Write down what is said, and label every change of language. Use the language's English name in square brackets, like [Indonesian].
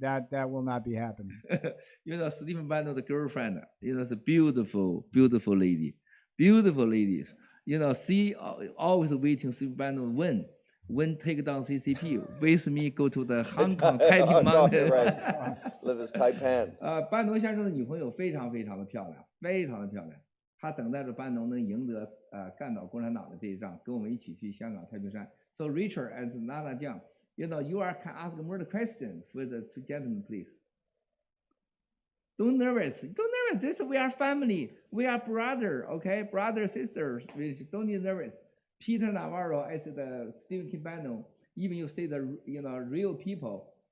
[English] That will not be happening. You know, Stephen Bannon's girlfriend, you know, is a beautiful, beautiful lady. Beautiful ladies. You know, she always waiting Stephen Bannon when take down CCP. With me go to the Hong Kong Taiping Oh, no, Mountain. you're right. Live as Taipan. [Chinese] 班农先生的女朋友非常非常的漂亮，非常的漂亮。他等待着班农能赢得干倒共产党的这一仗，跟我们一起去香港太平山。 [English] So Richard and Nana Jiang, you know, you are can ask more questions for the two gentlemen, please. Don't nervous. This we are family. We are brother. Okay, brother sisters. Don't be nervous. Peter Navarro as the Stephen K. Bannon. Even you say the real people.